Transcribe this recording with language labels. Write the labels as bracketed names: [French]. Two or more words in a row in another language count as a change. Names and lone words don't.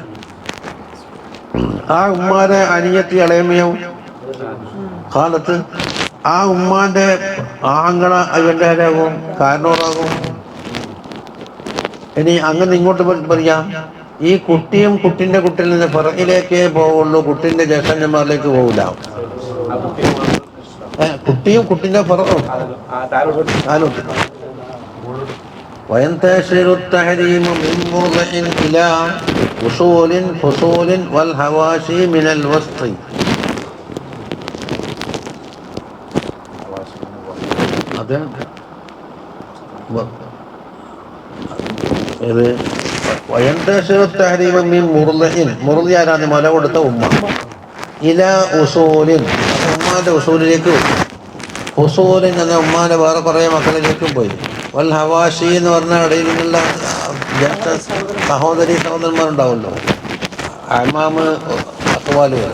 [Malayalam] ആ ഉമ്മാരെ അനിയത്തി ഇളയമ്മയും കാലത്ത് ആ ഉമ്മാന്റെ ആങ്ങള ഇവന്റെ ആരാകും, കാരണവരാകും. ഇനി അങ്ങനെ ഇങ്ങോട്ട് പറയാം, ഈ കുട്ടിയും കുട്ടിന്റെ കുട്ടിയിൽ നിന്ന് ഫറയിലേക്കേ പോവുള്ളൂ, കുട്ടിന്റെ ജ്യേഷ്ഠന്മാരിലേക്ക് പോകില്ല. കുട്ടിയും കുട്ടിന്റെ ഫറവും [Arabic] وينتشر التحريم من موضع إلى فصول والحواشي من الوسط. وينتشر التحريم من مرضع [Malayalam] ആരാണ് മല കൊടുത്ത ഉമ്മ, [Arabic] إلى أصول [Malayalam] ഉമ്മാന്റെ ഉസൂലിലേക്ക്, ഉസൂലിൻ എന്ന ഉമ്മാന്റെ വേറെ കുറേ മക്കളിലേക്കും പോയി. [Arabic] والحواشي [Malayalam] എന്ന് പറഞ്ഞാൽ ഇടയിൽ നിന്നുള്ള ജ്യേഷ്ഠ സഹോദരന്മാരുണ്ടാവുമല്ലോ, [Arabic] أعمام أخوال [Malayalam] പോലെ.